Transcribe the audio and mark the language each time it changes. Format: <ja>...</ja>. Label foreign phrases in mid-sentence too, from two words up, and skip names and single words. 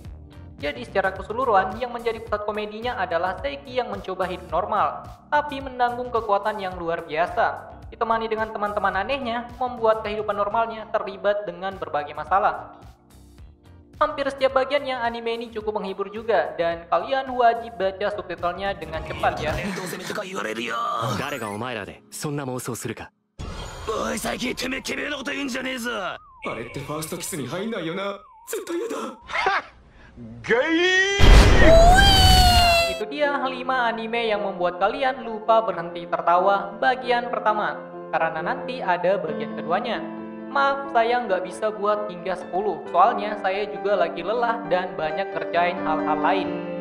<id>Jadi secara keseluruhan yang menjadi pusat komedinya adalah Saiki yang mencoba hidup normal, tapi menanggung kekuatan yang luar biasa. Ditemani dengan teman-teman anehnya, membuat kehidupan normalnya terlibat dengan berbagai masalah. Hampir setiap bagiannya anime ini cukup menghibur juga, dan kalian wajib baca subtitlenya dengan cepat ya.</id> <ja>誰がお前らでそんな妄想するか。おい、最近てめえなこと言うんじゃねえぞ。あれってファーストキスに入んないよな。絶対やだ。</ja> <id>Itu dia 5 anime yang membuat kalian lupa berhenti tertawa bagian pertama, karena nanti ada bagian keduanya. Maaf, saya nggak bisa buat hingga 10, soalnya saya juga lagi lelah dan banyak kerjain hal-hal lain.</id>